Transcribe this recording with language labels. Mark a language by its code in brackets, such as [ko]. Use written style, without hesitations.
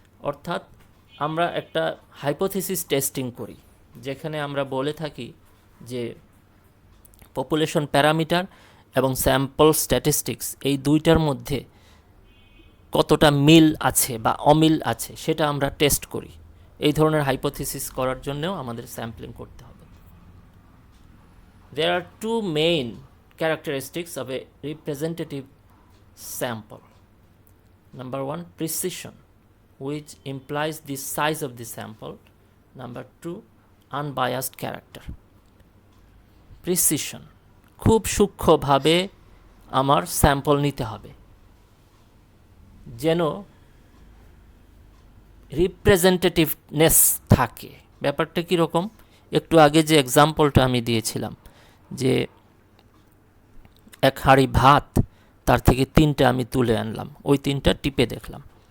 [bn] অর্থাৎ আমরা একটা হাইপোথিসিস টেস্টিং করি, যেখানে আমরা বলে থাকি যে পপুলেশন প্যারামিটার এবং স্যাম্পল স্ট্যাটিস্টিক্স এই দুইটার মধ্যে কতটা মিল আছে বা অমিল আছে সেটা আমরা টেস্ট করি। এই ধরনের হাইপোথিসিস করার জন্যও আমাদের স্যাম্পলিং করতে হবে। [en] There are two main characteristics of a representative sample. Number one, precision, which implies the size of the sample. Number two, unbiased character. [bn] Precision, খুব সূক্ষ্মভাবে আমার স্যাম্পল নিতে হবে, যেন রিপ্রেজেন্টেটিভনেস থাকে। ব্যাপারটা কীরকম? একটু আগে যে এক্সাম্পলটা আমি দিয়েছিলাম যে এক হাঁড়ি ভাত, তার থেকে 3টা আমি তুলে আনলাম, ওই 3টা টিপে দেখলাম।